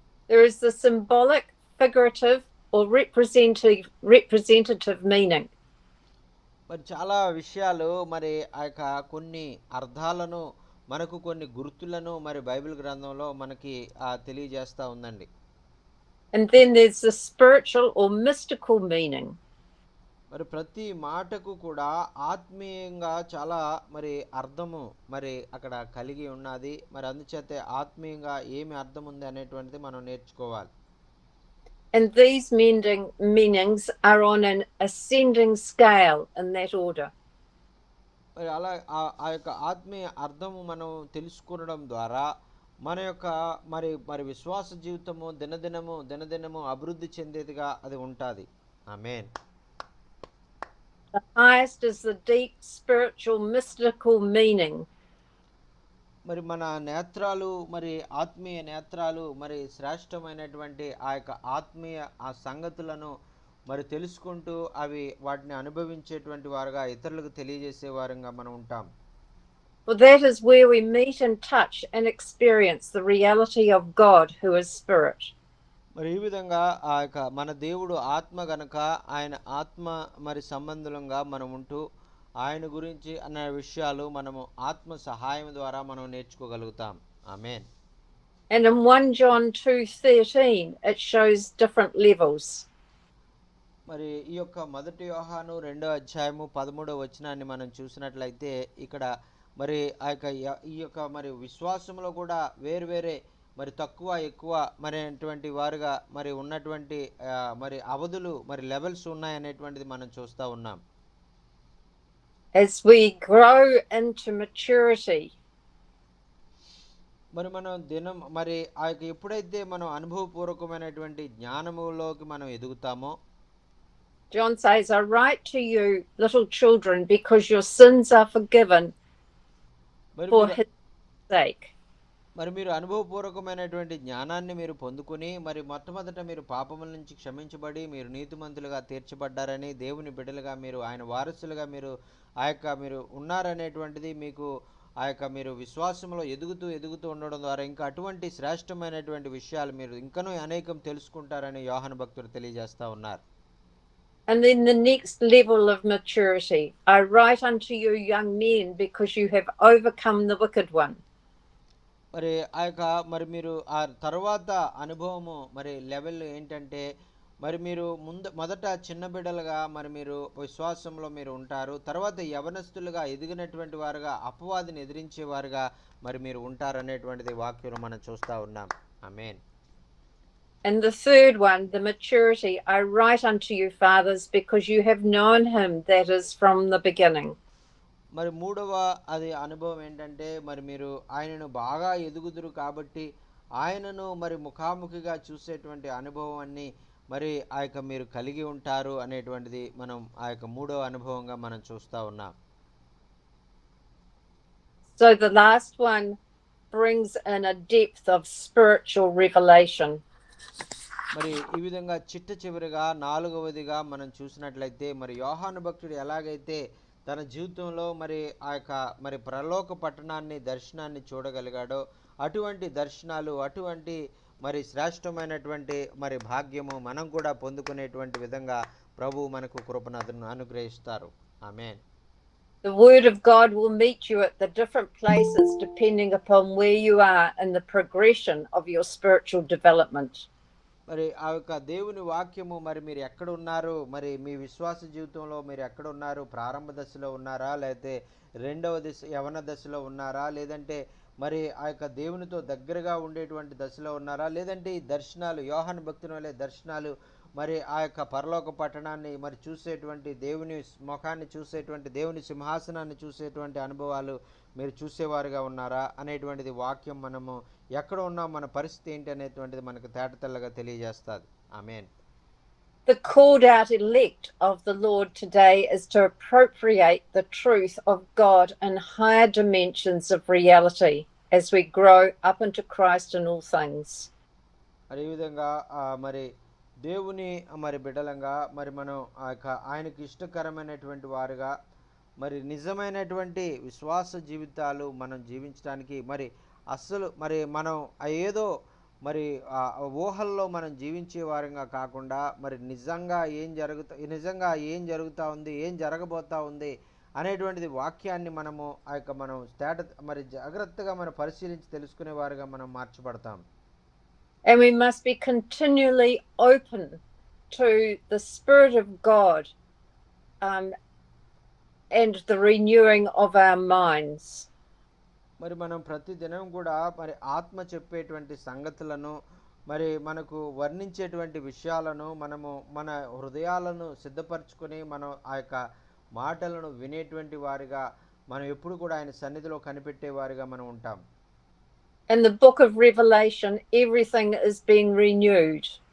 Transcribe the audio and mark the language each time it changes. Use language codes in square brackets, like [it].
[en] There is the symbolic, figurative or representative meaning. [te] మరి చాలా విషయాలు మరి ఆ యొక్క కొన్ని అర్థాలను మనకు కొన్ని గుర్తులను మరి బైబిల్ గ్రంథంలో మనకి తెలియజేస్తూ ఉందండి. [en] And then there's the spiritual or mystical meaning. [te] మరి ప్రతి మాటకు కూడా ఆత్మీయంగా చాలా మరి అర్థము మరి అక్కడ కలిగి ఉన్నది. మరి అందుచేత ఆత్మీయంగా ఏమి అర్థం ఉంది అనేటువంటిది మనం నేర్చుకోవాలి. [en] And these meanings are on an ascending scale in that order. [te] మరి అలా ఆ యొక్క ఆత్మీయ అర్థము మనం తెలుసుకోవడం ద్వారా మన యొక్క మరి విశ్వాస జీవితము దినదినము అభివృద్ధి చెందేదిగా అది ఉంటుంది. ఆమేన్. [en] The highest is the deep spiritual mystical meaning. [te] మరి మన నేత్రాలు మరి ఆత్మీయ నేత్రాలు మరి శ్రేష్టమైనటువంటి ఆ యొక్క ఆత్మీయ ఆ సంగతులను మరి తెలుసుకుంటూ అవి వాటిని అనుభవించేటువంటి వారుగా ఇతరులకు తెలియజేసే వారుగా మనం ఉంటాం. [en] For that is where we meet and touch and experience the reality of God, who is Spirit. [te] మరి ఈ విధంగా ఆ యొక్క మన దేవుడు ఆత్మ గనక ఆయన ఆత్మ మరి సంబంధంగా మనం ఉంటూ ఆయన గురించి అన్న విషయాలు మనము ఆత్మ సహాయం ద్వారా మనం నేర్చుకోగలుగుతాం. ఆమేన్. [en] And in 1 John 2:13, it shows different levels. [te] మరి ఈ యొక్క మొదటి యోహాను 2:13 వచనాన్ని మనం చూసినట్లయితే ఇక్కడ మరి ఆ యొక్క ఈ యొక్క మరి విశ్వాసంలో కూడా వేరువేరే మరి తక్కువ ఎక్కువ మరి అటువంటి వారుగా మరి ఉన్నటువంటి మరి అవధులు మరి లెవెల్స్ ఉన్నాయనేటువంటిది మనం చూస్తూ ఉన్నాం. [en] As we grow into maturity, [te] మరి మనం దినం మరి ఆ యొక్క ఎప్పుడైతే మనం అనుభవపూర్వకమైనటువంటి జ్ఞానములోకి మనం ఎదుగుతామో, [en] John says, I write to you, little children, because your sins are forgiven [te] మరి [en] for [te] మీరు [en] his sake. [te] మరి మీరు అనుభవపూర్వకమైనటువంటి జ్ఞానాన్ని మీరు పొందుకుని మరి మొట్టమొదట మీరు పాపముల నుంచి క్షమించబడి మీరు నీతిమంతులుగా తీర్చబడ్డారని, దేవుని బిడ్డలుగా మీరు ఆయన వారసులుగా మీరు ఆ యొక్క మీరు ఉన్నారనేటువంటిది మీకు ఆ యొక్క మీరు విశ్వాసంలో ఎదుగుతూ ఎదుగుతూ ఉండడం ద్వారా ఇంకా అటువంటి శ్రేష్టమైనటువంటి విషయాలు మీరు ఇంకనూ అనేకం తెలుసుకుంటారని యోహాను భక్తుడు తెలియజేస్తూ ఉన్నారు. [en] And then the next level of maturity, I write unto you, young men, because you have overcome the wicked one. [te] మరి ఆ యొక్క మరి మీరు ఆ తర్వాత అనుభవము మరి లెవెల్ ఏంటంటే మరి మీరు మొదట చిన్న బిడ్డలుగా మరి మీరు విశ్వాసంలో మీరు ఉంటారు, తర్వాత యవనస్తులుగా ఎదిగినటువంటి వారుగా అపవాదిని ఎదిరించేవారుగా మరి మీరు ఉంటారనేటువంటిది వాక్యం మనం చూస్తూ ఉన్నాం. ఆమేన్. [en] And the third one, the maturity, I write unto you, fathers, because you have known him that is from the beginning. [te] మరి మూడవ అది అనుభవం ఏంటంటే మరి మీరు ఆయనను బాగా ఎదుగుదురు కాబట్టి ఆయనను మరి ముఖాముఖిగా చూసేటువంటి అనుభవాన్ని మరి ఆ యొక్క మీరు కలిగి ఉంటారు అనేటువంటిది మనం ఆ యొక్క మూడవ అనుభవంగా మనం చూస్తూ ఉన్నాం. [en] So the last one brings in a depth of spiritual revelation. [te] మరి ఈ విధంగా చిట్ట చివరిగా నాలుగవదిగా మనం చూసినట్లయితే మరి యోహాను భక్తుడు ఎలాగైతే తన జీవితంలో మరి ఆ యొక్క మరి పరలోక పట్టణాన్ని దర్శనాన్ని చూడగలిగాడో అటువంటి దర్శనాలు అటువంటి మరి శ్రేష్టమైనటువంటి మరి భాగ్యము మనం కూడా పొందుకునేటువంటి విధంగా ప్రభు మనకు కృపను అనుగ్రహిస్తారు. ఆమేన్. [en] The word of God will meet you at the different places depending upon where you are in the progression of your spiritual development. [te] మరి ఆ యొక్క దేవుని వాక్యము మరి మీరు ఎక్కడ ఉన్నారు, మరి మీ విశ్వాస జీవితంలో మీరు ఎక్కడ ఉన్నారు, ప్రారంభ దశలో ఉన్నారా, లేకపోతే రెండవ దశ యవన దశలో ఉన్నారా, లేదంటే మరి ఆ యొక్క దేవునితో దగ్గరగా ఉండేటువంటి దశలో ఉన్నారా, లేదంటే ఈ దర్శనాలు యోహాను భక్తుని వలె దర్శనాలు మరి ఆ యొక్క పరలోక పట్టణాన్ని మరి చూసేటువంటి దేవుని ముఖాన్ని చూసేటువంటి దేవుని సింహాసనాన్ని చూసేటువంటి అనుభవాలు మీరు చూసేవారుగా ఉన్నారా అనేటువంటిది వాక్యం మనము ఎక్కడ ఉన్నాం మన పరిస్థితి ఏంటి అనేటువంటిది మనకు తేటతెల్లగా తెలియజేస్తుంది. ఆమేన్. [en] The called out elect of the Lord today is to appropriate the truth of God in higher dimensions of reality as we grow up into Christ in all things. [te] అదే విధంగా మరి దేవుని మరి బిడ్డలంగా మరి మనం ఆ యొక్క ఆయనకి ఇష్టకరమైనటువంటి వారుగా మరి నిజమైనటువంటి విశ్వాస జీవితాలు మనం జీవించడానికి మరి అస్సలు మరి మనం ఏదో మరి ఊహల్లో మనం జీవించే వారంగా కాకుండా మరి నిజంగా ఏం జరుగుతూ ఉంది, ఏం జరగబోతా ఉంది అనేటువంటిది వాక్యాన్ని మనము ఆ యొక్క మనం మరి జాగ్రత్తగా మనం పరిశీలించి తెలుసుకునే వారుగా మనం మార్చబడతాం. [en] And we must be continually open to the Spirit of God and the renewing of our minds. [te] మరి మనం ప్రతి దినం కూడా మరి ఆత్మ చెప్పేటువంటి సంగతులను మరి మనకు వర్ణించేటువంటి విషయాలను మనము మన హృదయాలను సిద్ధపరచుకొని మనం ఆ యొక్క మాటలను వినేటువంటి వారిగా మనం ఎప్పుడు కూడా ఆయన సన్నిధిలో కనిపెట్టేవారిగా మనం ఉంటాం. [en] In the book of Revelation, everything is being renewed.